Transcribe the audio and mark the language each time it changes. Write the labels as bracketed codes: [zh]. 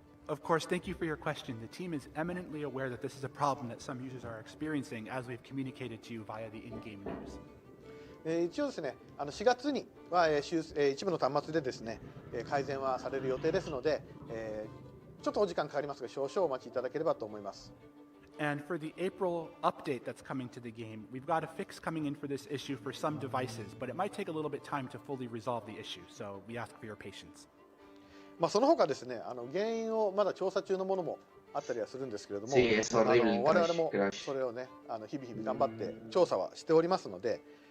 [en] Of course, thank you for your question. The team is eminently aware that this is a problem that some users are experiencing, as we've communicated to you via the in-game news. [ja] 一応ですね、4月には一部の端末でですね、改善はされる予定ですので、ちょっとお時間かかりますが、少々お待ちいただければと思います。 [en] And for the April update that's coming to the game, we've got a fix coming in for this issue for some devices, but it might take a little bit time to fully resolve the issue, so we ask for your patience. [ja] その他ですね、原因をまだ調査中のものもあったりはするんですけれども、我々もそれをね、日々頑張って調査はしておりますので、